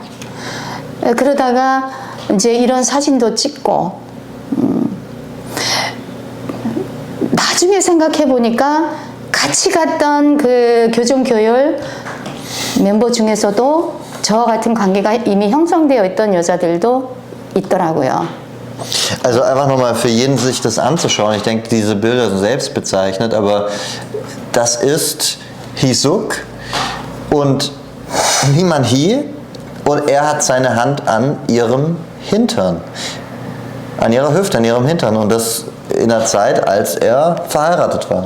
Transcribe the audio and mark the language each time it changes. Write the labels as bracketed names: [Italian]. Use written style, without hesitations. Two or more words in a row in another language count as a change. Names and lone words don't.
[Korean] 그러다가 이제 이런 사진도 찍고 나중에 생각해 보니까 같이 갔던 그 교정교열 멤버 중에서도 저와 같은 관계가 이미 형성되어 있던 여자들도 있더라고요. [German] Also einfach nochmal für jeden sich das anzuschauen. Ich denke, diese Bilder sind selbstbezeichnet, aber das ist Hee-suk und Lee Man-hee und er hat seine Hand an ihrem Hintern, an ihrer Hüfte, an ihrem Hintern und das in der Zeit, als er verheiratet war.